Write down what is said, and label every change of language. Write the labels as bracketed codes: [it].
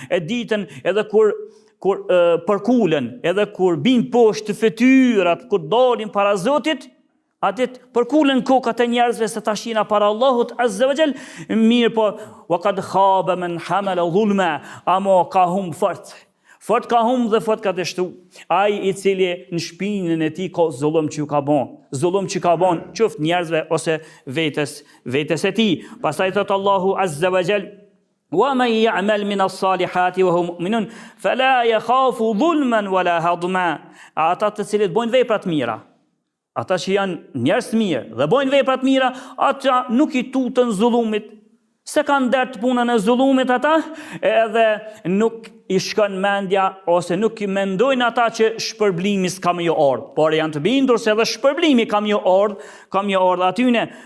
[sq] E ditën edhe kur përkulen, edhe kur bin poshtë fytyrat, kur dalin para Zotit, atë përkulen kokat e njerëzve se tash jena para Allahut azza wa jall, mirë po [ar] wa qad khaba man hamala dhulma, [sq] ama ka hum fort ka hum dhe fort ka dështu. Ai i cili në shpinën e tij ka zullum që ka bën, qoftë njerëzve ose vetes e tij. Pastaj thot Allahu azza wa jall [ar] وَمَنْ يَعْمَلْ مِنَ الصَّالِحَاتِ وَهُوَ مُؤْمِنٌ فَلَا يَخَافُ ظُلْمًا وَلَا هَضْمًا. [sq] Ata të cilët bojnë vepra të mira, ata që janë njerëz të mirë dhe bojnë vepra të mira, ata nuk i tutën zullumit, se kanë dert punën e zullumit ata, edhe nuk i shkon mendja ose nuk i mendojnë ata që shpërblimi s'ka më jo ardh, por janë të bindur se edhe shpërblimi ka më jo ardh atyne.